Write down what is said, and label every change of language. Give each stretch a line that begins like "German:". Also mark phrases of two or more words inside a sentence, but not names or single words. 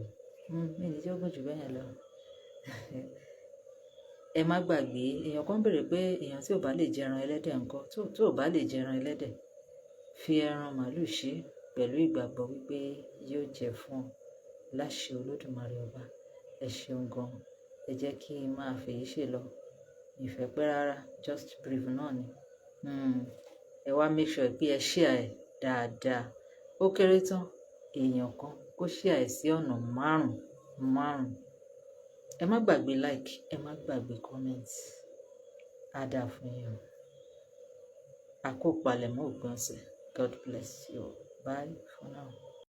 Yoruba: Mi ní tí ó gùn jù bẹ́ẹ̀ yẹn lọ. Ẹ má gbàgbé, èèyàn kan béèrè pé èèyàn tí ò bá lè jẹ ẹran ẹlẹ́dẹ̀ ńkọ́? Tó ò bá lè jẹ ẹran ẹlẹ́dẹ̀, fi ẹran màálù ṣe pẹ̀lú ìgbàgbọ́ wípé yóò jẹ fún ọ láṣẹ Olódùmarè ọba. Ẹ ṣeun gan. Ẹ jẹ́ kí n máa fèyí ṣe lọ. Ìfẹ́ pẹ́ rárá,
English: just brief
Yoruba: náà ni. Ẹ wá
English: make sure
Yoruba: pé ẹ share ẹ̀ dáadáa. Ó kéré tán èèyàn kan kó share ẹ̀ sí ọ̀nà márùn-ún. Ẹ má gbàgbé like, ẹ má gbàgbé comment. Á dáa fún yín o. Àkópalẹ̀mọ́ òpin ọ̀sẹ̀.
English: God bless you. Bye for now.